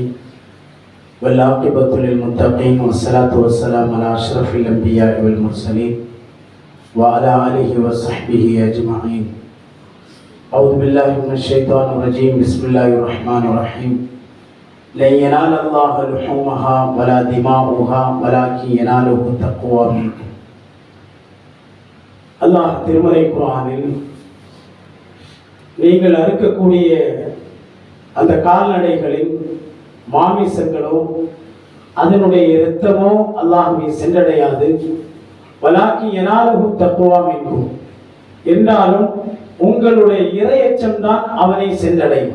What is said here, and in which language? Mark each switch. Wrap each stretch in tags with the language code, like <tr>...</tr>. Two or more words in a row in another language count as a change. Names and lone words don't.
<ar>والعاقبة للمتقين والصلاة والسلام على أشرف الأنبياء والمرسلين وعلى آله وصحبه أجمعين. أعوذ بالله من الشيطان الرجيم. بسم الله الرحمن الرحيم. لن ينال الله لحومها ولا دماؤها ولكن يناله التقوى منكم.</ar> <ta>அல்லாஹ் திருமறை குர்ஆனில் நீங்கள் அறுக்கக்கூடிய அந்த கால்நடைகளின் மாமிசங்களோ அதனுடைய இரத்தமோ அல்லாஹ்வை சென்றடையாது.</ta> <ar>ولكن يناله التقوى منكم,</ar> <ta>என்றாலும் உங்களுடைய இறையச்சம் தான் அவனை சென்றடையும்.</ta>